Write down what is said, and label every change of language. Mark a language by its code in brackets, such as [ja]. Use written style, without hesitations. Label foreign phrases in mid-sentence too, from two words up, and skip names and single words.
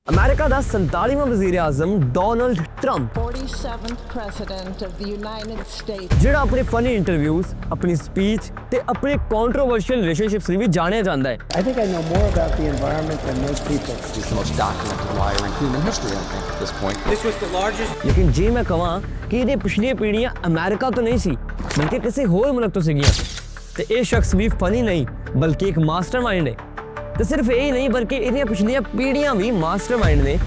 [ur] امریکہ کا 47واں وزیر اعظم ڈونلڈ ٹرمپ [en] 47th president of the United States. [pa] ਜਿਹੜਾ ਆਪਣੇ [en] funny interviews, [pa] ਆਪਣੀ ਸਪੀਚ ਤੇ ਆਪਣੇ [en] controversial relationships [pa] ਲਈ ਵੀ ਜਾਣਿਆ ਜਾਂਦਾ ਹੈ। [en] I think I know more about the environment than most people. He's the most documented liar in human history, I think, at this point. This was the largest. [pa] ਲੇਕਿਨ ਜੇ ਮੈਂ ਕਹਾਂ ਕਿ ਇਹਦੀਆਂ ਪਿਛਲੀਆਂ ਪੀੜ੍ਹੀਆਂ ਅਮਰੀਕਾ ਤੋਂ ਨਹੀਂ ਸੀ ਬਲਕਿ ਕਿਸੇ ਹੋਰ ਮੁਲਕ ਤੋਂ ਸੀਗੀਆਂ ਤੇ ਇਹ ਸ਼ਖਸ ਵੀ ਫਨੀ ਨਹੀਂ ਬਲਕਿ ਇੱਕ ਮਾਸਟਰਮਾਈਂਡ ਹੈ। ਤੇ ਸਿਰਫ ਇਹ ਹੀ ਨਹੀਂ ਬਲਕਿ ਇਹਦੀਆਂ ਪਿਛਲੀਆਂ ਪੀੜ੍ਹੀਆਂ ਵੀ ਮਾਸਟਰਮਾਈਂਡ ਨੇ।